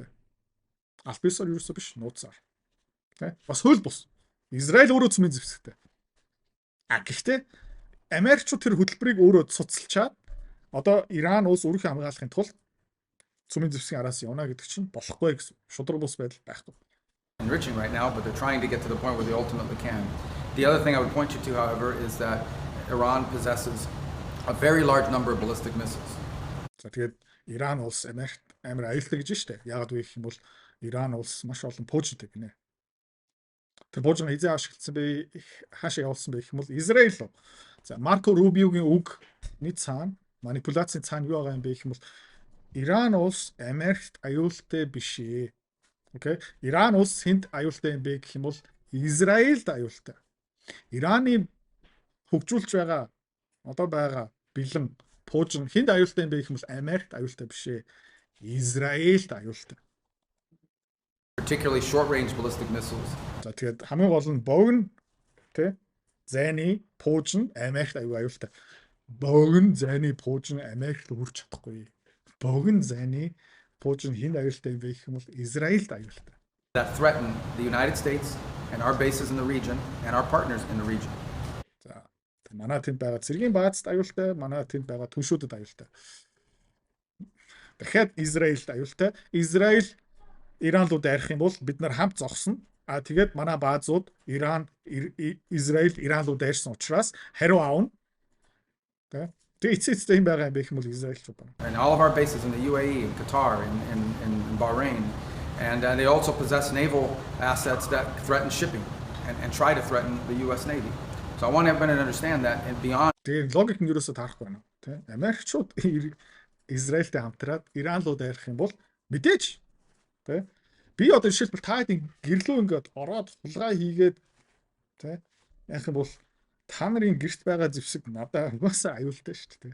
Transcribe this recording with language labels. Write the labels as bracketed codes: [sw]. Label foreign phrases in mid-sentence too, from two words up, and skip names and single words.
[mn] Аль бисаар юусоо биш, нууцаар. Тэ? Бас хөл бус. Израиль өөрөө цөмийн зэвсэгтэй. Гэхдээ Америкчууд тэр хөтөлбөрийг өөрөө цуцалчаад одоо Иран улс өөрийнхөө хамгаалахын тулд цөмийн зэвсгийн араас явна гэдэг чинь болохгүй гэсэн шудраг бус байдал байхгүй. [en] Enriching right now, but they're trying to get to the point where they ultimately can. The other thing I would point you to, however, is that Iran possesses a very large number of ballistic missiles. [mn] За тэгээд Иран улс Америкт амар аюултай гэж штэ. Яагаад вэ гэх юм бол Иран улс маш олон пуужинтэй гинэ. Тэр пуужин хизээ ашигласан бэ, хаашаа явуулсан бэ гэх юм бол Израиль руу. За Марко Рубиогийн үгний цаана манипуляцийн цаана юу байгаа юм бэ гэх юм бол Иран улс Америкт аюултай биш ээ. Окей. Иран улс хэнд аюултай юм бэ гэх юм бол Израильд аюултай. Ираны хөгжүүлж байгаа одоо байгаа бэлэн пуужин хэнд аюултай юм бэ гэх юм бол Америкт аюултай биш ээ. Израильд аюултай. [en] Particularly short-range ballistic missiles. [mn] За тэгээд хамгийн гол нь богино зайны пуужин Америкт аюултай. Богино зайны пуужин Америкт хүрч чадахгүй. Богино зайны пуужин хэнд аюултай юм бэ гэх юм бол Израильд аюултай. [en] That threaten the United States and our bases in the region and our partners in the region. [mn] За манай тэнд байгаа цэргийн баазд аюултай, манай тэнд байгаа түншүүдэд аюултай. Дахиад Израильд аюултай. Израиль Иран руу дайрах юм бол бид нар хамт зогсно. Тэгээд манай баазууд Израиль Иран руу дайрсан учраас хариу аавна. Тэгээд эцэстээ юм байгаа юм бэ гэх юм бол Израильчууд байна. [en] And all of our bases in the UAE and Qatar and Bahrain, and they also possess naval assets that threaten shipping and try to threaten the US Navy. So I want everyone to understand that and beyond. [mn] Тэгээд логик нь юусоо таарахгүй байна. Америкчууд Израильтэй хамтраад Иран руу дайрах юм бол мэдээж би одоо жишээлбэл та хэдийн гэрлөө ингээд ороод хулгай хийгээд яах юм бол та нарын гэрт байгаа зэвсэг надад угаасаа аюултай шүү дээ.